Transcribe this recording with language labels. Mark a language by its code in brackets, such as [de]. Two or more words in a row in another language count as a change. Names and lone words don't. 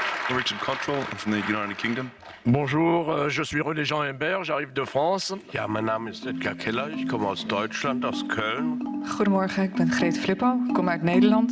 [en] Richard Cottrell from the United Kingdom. [fr] Bonjour, je suis René Jean Imbert, j'arrive de France. [nl] Ja, mijn naam is Edgar Keller, ik kom uit Duitsland, uit Köln. Goedemorgen, ik ben Greet Flippo, ik kom uit Nederland.